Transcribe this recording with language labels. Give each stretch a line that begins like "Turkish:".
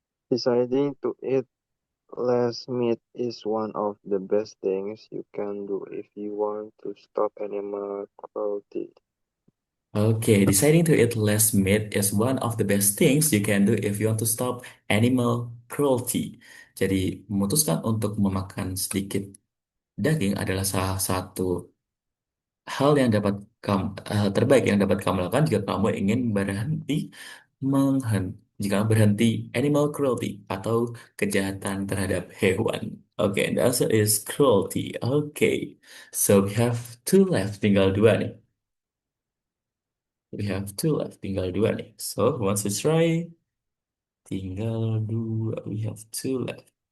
English: Deciding to eat Less meat is one of the best things you can do if you want to stop animal cruelty. Okay, deciding to eat less meat is one of the best things you can do if you want to stop animal cruelty.
Indonesian: Jadi, memutuskan untuk memakan sedikit daging adalah salah satu hal yang dapat kamu terbaik yang dapat kamu lakukan jika kamu ingin berhenti menghen jika berhenti animal cruelty atau kejahatan terhadap hewan.
English: Oke, the answer is cruelty. Oke, so we have two left,
Indonesian: tinggal dua nih.
English: We have two left,
Indonesian: tinggal dua nih.
English: So who wants to try?
Indonesian: Tinggal dua.
English: We have two left.